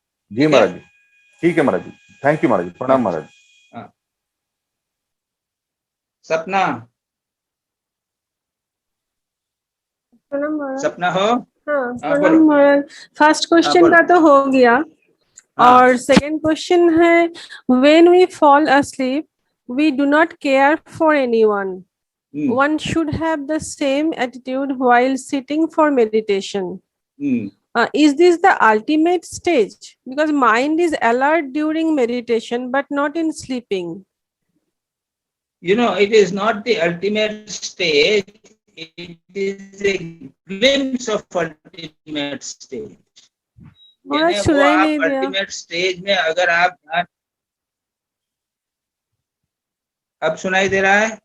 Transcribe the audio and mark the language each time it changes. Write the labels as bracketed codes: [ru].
[hi] जी महाराज जी, ठीक है महाराज जी, [en] thank you [hi] महाराज जी, प्रणाम महाराज। हाँ, सपना, सपना हो। हाँ, बोलो। फर्स्ट क्वेश्चन का तो हो गया। और सेकंड क्वेश्चन है, [en] when we fall asleep we do not care for anyone. One should have the same attitude while sitting for meditation. Is this the ultimate stage? Because mind is alert during meditation but not in sleeping. You know, it is not the ultimate stage, it is a glimpse of ultimate stage. [hi] यानी वो आप ultimate stage में अगर आप, अब सुनाई दे रहा है?